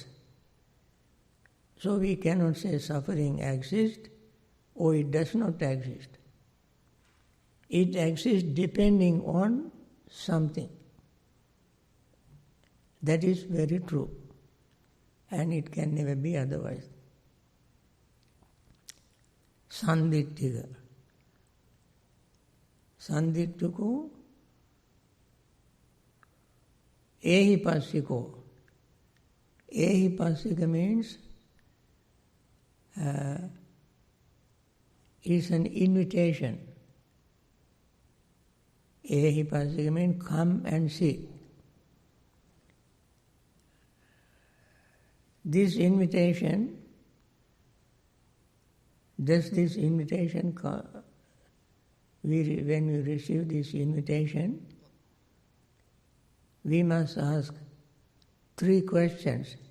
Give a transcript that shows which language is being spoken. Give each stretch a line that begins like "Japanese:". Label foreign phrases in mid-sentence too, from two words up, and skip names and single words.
English: So we cannot say suffering exists or it does not exist. It exists depending on something. That is very true. And it can never be otherwise. Sanditthika.
Pali: Sanditthiko ehipassiko.
English: Ehipassika means is an invitation. Ehipassika means come and see. This invitation, when we receive this invitation, we must ask 3 questions.